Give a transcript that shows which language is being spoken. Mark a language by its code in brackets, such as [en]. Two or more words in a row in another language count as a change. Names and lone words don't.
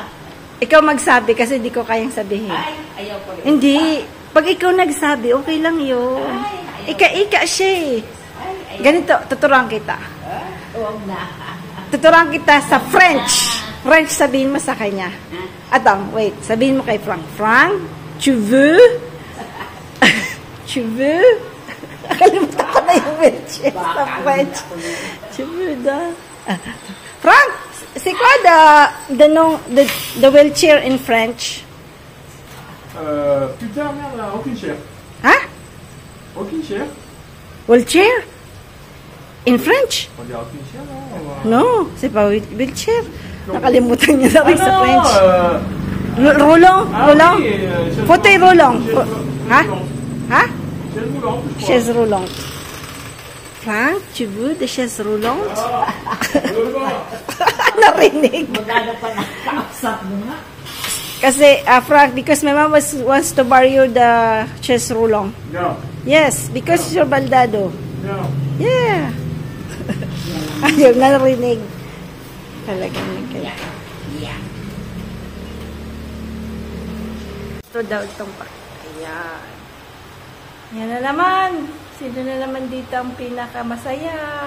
[tl] Ikaw magsabi kasi di ko kayang sabihin. Ay, ayaw ko rin. Hindi. Pag ikaw nagsabi, okay lang yun. Ika-ika siya eh. Ganito, tuturuan kita. Huwag na. Tuturuan kita sa French. French sabihin mo sa kanya. Atang, wait. Sabihin mo kay Frank. Frank, [fr] tu veux? Tu veux? [tl] Nakalimutan ko na yung wheelchair sa French. [fr] Tu veux da? Frank, c'est quoi [en] the wheelchair in French? [fr] Putain, merde, aucune chair. Hein? Aucune chair. [en] Wheelchair? In French? [fr] On dit aucune chair, non? No, c'est pas wheelchair. [tl] Nakalimutan niya na rin sa [fr] non, French. Roulant? Roulant? Oui, Fauteuil roulant. Ha? Ha? chaise roulante, je crois. Chaise roulante. Frank, tu veux des chaises roulantes? [tl] Narinig. Maganda pa nakausap mo nga. Kasi, [en] Frank, because my mom wants to borrow the [fr] chaise roulant. [en] No. Yes, because you're baldado. No. Yeah. [tl] Ayaw, narinig. Talagang nagkaya. [en] Yeah. [tl] Ito daw itong pa. Ayan. Yan na naman. Sino na naman dito ang pinakamasaya?